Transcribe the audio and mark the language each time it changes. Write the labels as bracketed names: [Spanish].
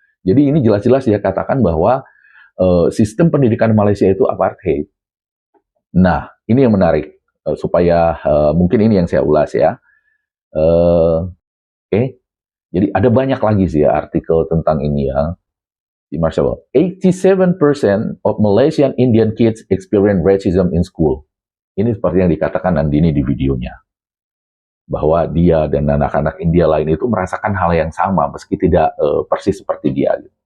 [Indonesian] Jadi ini jelas-jelas dia katakan bahwa sistem pendidikan Malaysia itu apartheid. Nah, ini yang menarik supaya mungkin ini yang saya ulas ya. Oke. Jadi ada banyak lagi sih ya artikel tentang ini ya. Di Marshall, [English] 87% of Malaysian Indian kids experience racism in school. [Indonesian] Ini seperti yang dikatakan Nandini di videonya. Bahwa dia dan anak-anak India lain itu merasakan hal yang sama meski tidak persis seperti dia.